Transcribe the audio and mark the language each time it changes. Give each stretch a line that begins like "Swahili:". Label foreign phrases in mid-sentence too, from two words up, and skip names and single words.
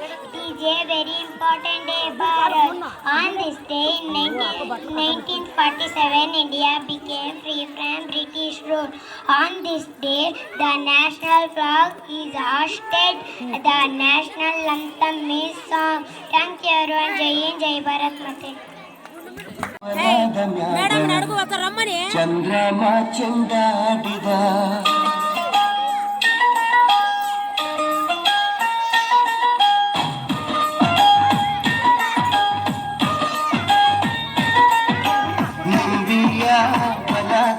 English: It is a very important day for us. On this day in 1947, India became free from British rule. On this day, the national flag is hoisted. The national anthem is sung. Thank you everyone. Jai Hind, Jai Bharat Mate.
Kannada: ಚಂದ್ರಮ ಚೆಂಡಾಡಿದ ನಂಬಿಯ ಬಲದ